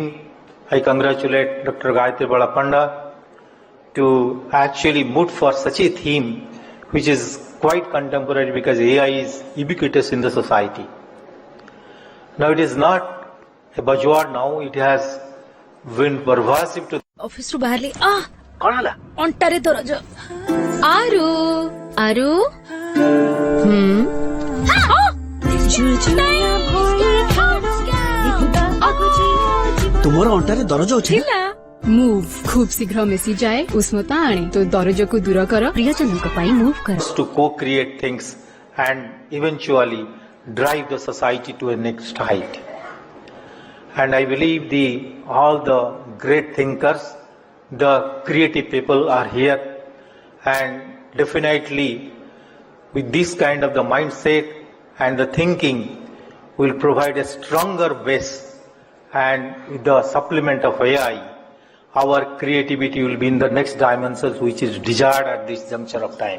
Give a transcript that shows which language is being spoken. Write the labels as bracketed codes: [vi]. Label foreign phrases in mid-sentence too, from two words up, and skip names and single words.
[en] I congratulate Dr. Gayatri Panda to actually moot for such a theme which is quite contemporary because AI is ubiquitous in the society. Now it is not a buzzword now, it has been pervasive to [or] ऑफिस ରୁ ବାହାରିଲି କଣ ହେଲା? ଅଣ୍ଟାରେ ଦରଜ ଆରୁ ଆରୁ ତୁମର ଅଣ୍ଟାରେ ଦରଜ ଅଛି ନା? ମୁଭ୍ ଖୁବ୍ ଶୀଘ୍ର ମିଶି ଯାଏ ଉଷ୍ମତା ଆଣେ ତ ଦରଜକୁ ଦୂର କର ପ୍ରିୟଜନଙ୍କ ପାଇଁ ମୁଭ୍ କର [en] to co-create things and eventually drive the society to a next height. And I believe all the great thinkers, the creative people are here, and definitely with this kind of the mindset and the thinking will provide a stronger base, and with the supplement of AI, our creativity will be in the next dimensions which is desired at this juncture of time.